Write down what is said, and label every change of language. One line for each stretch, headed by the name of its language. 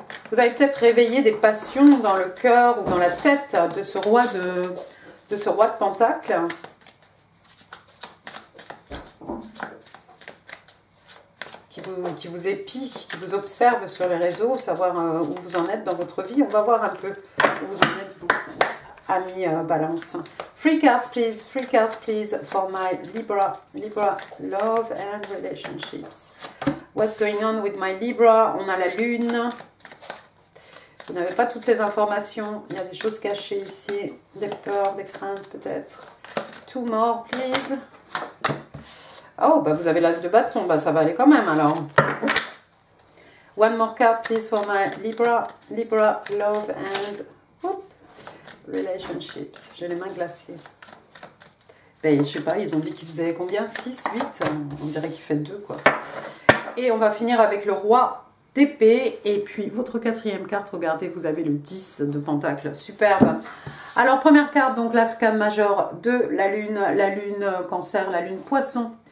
French: Vous avez peut-être réveillé des passions dans le cœur ou dans la tête de ce roi de Pentacle. Qui vous épie, qui vous observe sur les réseaux, savoir où vous en êtes dans votre vie. On va voir un peu où vous en êtes, vous, amis Balance.
English: Free cards, please, for my Libra love and relationships. What's going on with my Libra?
French: On a la lune. Vous n'avez pas toutes les informations. Il y a des choses cachées ici. Des peurs, des craintes peut-être.
English: 2 more, please.
French: Oh, bah vous avez l'as de bâton, bah ça va aller quand même alors.
English: 1 more card, please, for my Libra love and relationships.
French: J'ai les mains glacées. Ben, je sais pas, ils ont dit qu'ils faisaient combien? 6, 8? On dirait qu'il fait 2, quoi. Et on va finir avec le roi d'épée. Et puis, votre 4e carte, regardez, vous avez le 10 de Pentacle. Superbe. Alors, première carte, donc l'arcane majeur de la lune Cancer, la lune Poisson.